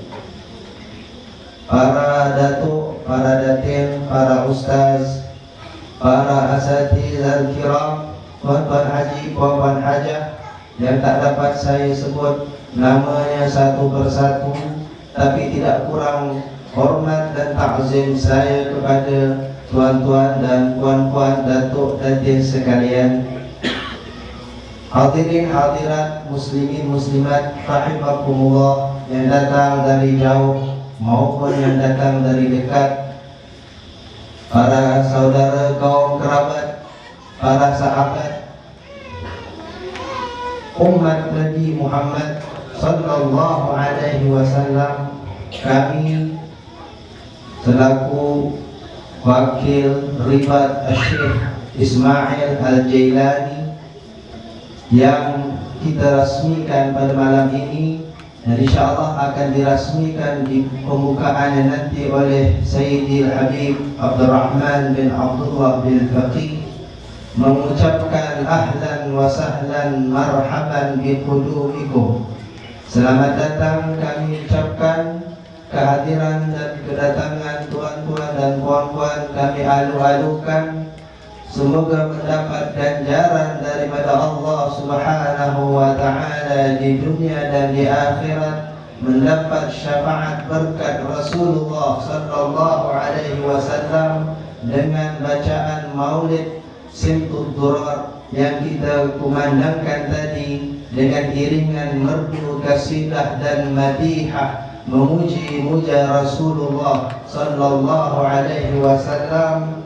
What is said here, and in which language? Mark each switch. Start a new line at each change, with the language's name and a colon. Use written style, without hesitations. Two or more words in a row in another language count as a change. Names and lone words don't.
Malay: para datuk, para datin, para ustaz, para
Arabic: أساتذة الكرام,
Malay: tuan-tuan haji, puan-puan hajah yang tak dapat saya sebut namanya satu persatu, tapi tidak kurang hormat dan takzim saya kepada tuan-tuan dan puan-puan, datuk datin sekalian, hadirin hadirat, muslimin muslimat rahimakumullah, yang datang dari jauh maupun yang datang dari dekat, para saudara kaum kerabat, para sahabat umat Nabi Muhammad
Arabic: صلى الله عليه وسلم.
Malay: Kami selaku wakil Ribat Syekh Ismail Al-Jailani yang kita rasmikan pada malam ini, dan insyaAllah akan dirasmikan di pembukaannya nanti oleh Sayyidil Habib Abdurrahman bin Abdullah bin Faqih, mengucapkan
Arabic: أهلا وسهلا مرحبا بقدومكم.
Malay: Selamat datang kami ucapkan, kehadiran dan kedatangan tuan-tuan dan puan-puan kami alu-alukan. Semoga mendapat ganjaran daripada Allah
Arabic: سبحانه وتعالى
Malay: di dunia dan di akhirat, mendapat syafaat berkat Rasulullah
Arabic: صلى الله عليه وسلم
Malay: dengan bacaan maulid Simtud Durar yang kita kumandangkan tadi dengan iringan merdu kasidah dan madihah memuji-muja Rasulullah
Arabic: صلى الله عليه وسلم.